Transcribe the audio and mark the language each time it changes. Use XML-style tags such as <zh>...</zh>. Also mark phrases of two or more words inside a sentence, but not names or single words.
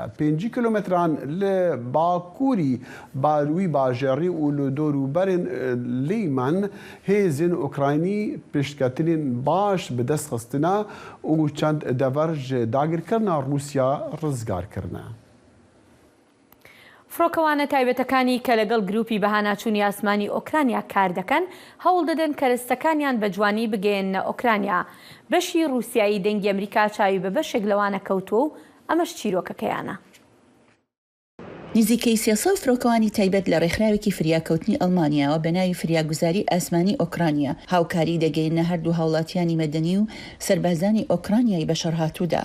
<ku>5 kilometran li Bakurî wî bajarî û li dorûberên Lîman hêzên Ukraynî piştketinên baş bi dest xistina û çend dever ji dagirkirina Rûsya rizgar kirine.</ku> <ckb>فڕۆکەوانە تایبەتەکانی کە لەگەڵ گروپی بەهاناچوونی ئاسمانی ئۆکرانیا کار دەکەن هەوڵ دەدەن کەرەستەکانیان بە جوانی بگەێنە ئۆکرانیا. بەشی رووسایی دەنگی ئەمریکا چاوی بە بەشێک لەوانە کەوتووە و ئەمەش چیرۆکەکەیانە. نزیکەی 300 فرۆکەوانی تایبەت لە ڕێکخراوێکی فریاکەوتنی ئەڵمانیاوە بە ناوی فریاگوزاری ئاسمانی ئۆکرانیا هاوکاری دەگەینە هەردوو هاوڵاتیانی مەدەنی و سەربازانی ئۆکرانیای بەشەڕهاتوودا.</ckb>